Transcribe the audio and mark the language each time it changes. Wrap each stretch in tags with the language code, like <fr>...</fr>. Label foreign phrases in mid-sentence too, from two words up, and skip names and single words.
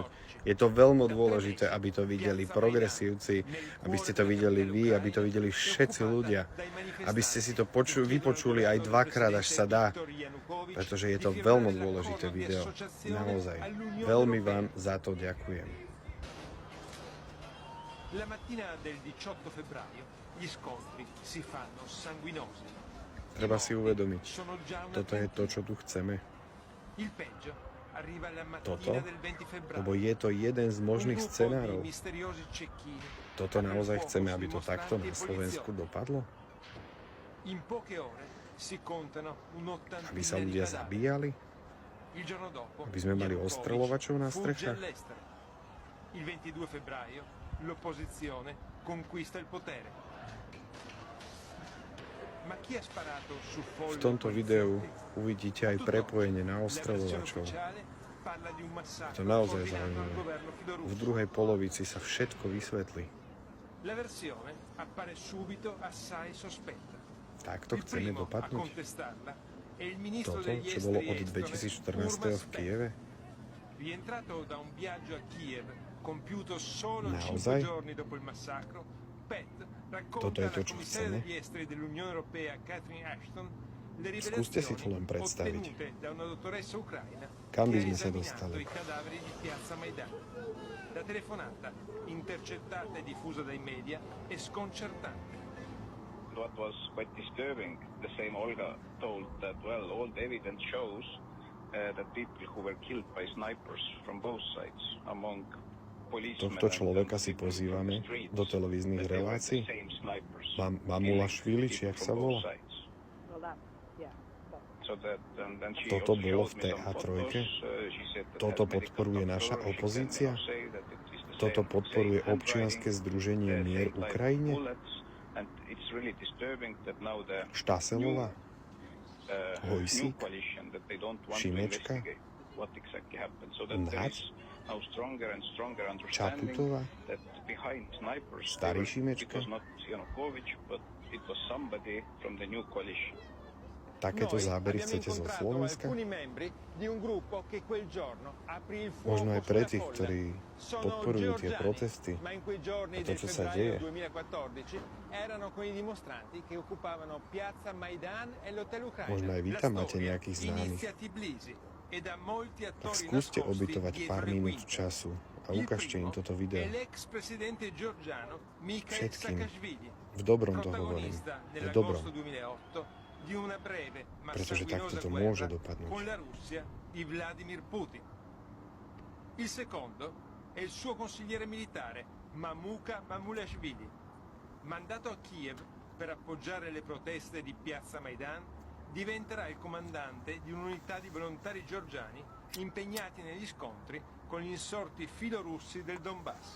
<sk>Je to veľmi dôležité, aby to videli progresívci, aby ste to videli vy, aby to videli všetci ľudia, aby ste si to vypočuli aj dvakrát, až sa dá, pretože je to veľmi dôležité video. Naozaj, veľmi vám za to ďakujem.</sk> <it>La mattina del 18 febbraio gli scontri si fanno sanguinosi.</it> <sk>Treba si uvedomiť, toto je to, čo tu chceme.</sk> <it>Il peggio arriva la</it> <sk>Toto,</sk> <it>mattina del 20 febbraio.</it> <sk>lebo je to jeden z možných scenárov. Toto naozaj chceme, aby to takto na Slovensku dopadlo?</sk> <it>In poche ore si contano un'ottantina</it> <sk>Aby sa</sk> <it>di</it> <sk>ľudia</sk> <it>cadaveri.</it> <sk>zabíjali?</sk> <it>Il giorno dopo,</it> <sk>Aby sme mali</sk> <it>Yanukovych</it> <sk>ostreľovačov na</sk> <it>fugge</it> <sk>strechách?</sk> <it>all'estero. Il 22 febbraio l'opposizione conquista il potere. Ma chi ha sparato su</it> <sk>V</sk> <it>folle</it> <sk>tomto videu</sk> <it>poliziotti?</it> <sk>uvidíte aj prepojenie na</sk> <it>La versione</it> <sk>ostreľovačov.</sk> <it>ufficiale parla di un</it> <sk>Je</sk> <it>massacro</it> <sk>to naozaj</sk> <it>coordinato dal</it> <sk>zaujímavé.</sk> <it>governo</it> <sk>V</sk> <it>filorusso.</it> <sk>druhej polovici sa všetko vysvetlí.</sk> <it>La versione appare subito assai sospetta.</it> <sk>Takto</sk> <it>Il</it> <sk>chceme</sk> <it>primo a</it> <sk>dopadnúť?</sk> <it>contestarla è il ministro</it> <sk>Toto,</sk> <it>degli</it> <sk>čo bolo</sk> <it>esteri</it> <sk>od</sk> <it>estone,</it> <sk>2014 v</sk> <it>Urban</it> <sk>Kieve?</sk> <it>Rientrato da un viaggio a Kiev, compiuto solo</it> <sk>Naozaj?</sk> <it>5 giorni dopo il massacro, Pet</it> <sk>Toto je</sk> <it>racconta</it> <sk>to,</sk> <it>alla</it> <sk>čo</sk> <it>commissaria</it> <sk>chceme?</sk> <it>degli esteri dell'Unione Europea Catherine Ashton le</it> <sk>Skúste si to len</sk> <it>rivelazioni</it> <sk>predstaviť.</sk> <it>ottenute da una dottoressa ucraina</it> <sk>Kam by</sk> <it>che ha</it> <sk>sme sa</sk> <it>esaminato</it> <sk>dostali?</sk> <it>i cadaveri di Piazza Maidan. La telefonata, intercettata e diffusa dai media, è sconcertante.</it> <en>What was quite disturbing, the same Olga told that, well, all the evidence shows that people who were killed by snipers from both sides, among policemen</en> <sk>Tohto človeka</sk> <en>and</en> <sk>si</sk> <en>people</en> <sk>pozývame</sk> <en>from the streets,</en> <sk>do televíznych</sk> <en>that they were the</en> <sk>relácií.</sk> <en>same snipers</en> <sk>Mamulašvili,</sk> <en>killing</en> <sk>či jak</sk> <en>people</en> <sk>sa</sk> <en>from</en> <sk>volá?</sk> <en>both sides. So that, and she</en> <sk>Toto</sk> <en>also</en> <sk>bolo</sk> <en>showed</en> <sk>v</sk> <en>me some</en> <sk>TA3?</sk> <en>photos. She said that</en> <sk>Toto</sk> <en>as medical</en> <sk>podporuje</sk> <en>doctor,</en> <sk>naša</sk> <en>she can</en> <sk>opozícia?</sk> <en>now say that it is the</en> <sk>Toto</sk> <en>same</en> <sk>podporuje</sk> <en>handwriting,</en> <sk>občianske združenie Mier</sk> <en>same type of</en> <sk>Ukrajine?</sk> <en>bullets, and it's really disturbing that now the</en> <sk>Štaselová?</sk> <en>new</en> <sk>Hojsík?</sk> <en>coalition that they don't want to</en> <sk>Šimečka?</sk> <en>investigate what exactly happened. So that there</en> <sk>Naď?</sk> <en>is now stronger and stronger understanding</en> <sk>Čaputová?</sk> <en>that behind snipers</en> <sk>Starý</sk> <en>it</en> <sk>Šimečka?</sk> <en>was not Yanukovych, but it was somebody from the new coalition.</en> <sk>Takéto zábery chcete zo Slovenska? Možno aj pre tých, ktorí podporujú tie protesty a to, čo sa deje. Možno aj vy tam máte nejakých známych. Tak skúste obytovať pár minút času a ukážte im toto video. Všetkým. V dobrom to hovorím. V dobrom. Pretože takto to môže dopadnúť.</sk> <it>Il secondo è il suo consigliere militare, Mamuka Mamulashvili, mandato a Kiev per appoggiare le proteste di Piazza Maidan, diventerà il comandante di un'unità di volontari georgiani impegnati negli scontri con gli insorti filorussi del Donbass.</it>